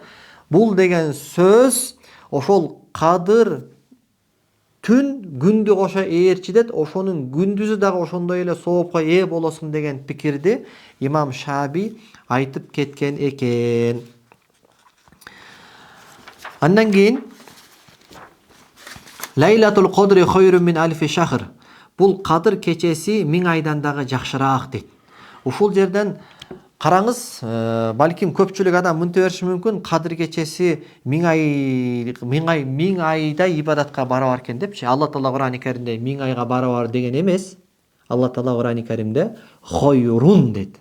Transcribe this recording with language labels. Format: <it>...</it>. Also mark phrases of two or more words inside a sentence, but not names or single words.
<ky>Бул деген сөз ошол кадыр түн күндү кошо ээрчитет, ошонун күндүзү дагы ошондой эле соопко ээ болосун деген пикирди имам Шаби айтып кеткен экен. Андан кийин</ky> <ar>ليلة القدر خير من ألف شهر.</ar> <ky>Бул кадыр кечеси 1000 айдан дагы жакшыраак дейт. Ушул жерден караңыз, балким көпчүлүк адам мынтип бериши мүмкүн, кадыр кечеси 1000 айдай ибадатка барабар экен депчи. Алла Таала Кур'ани Каримде 1000 айга барабар деген эмес. Алла Таала Кур'ани Каримде хайрун дейт.</ky>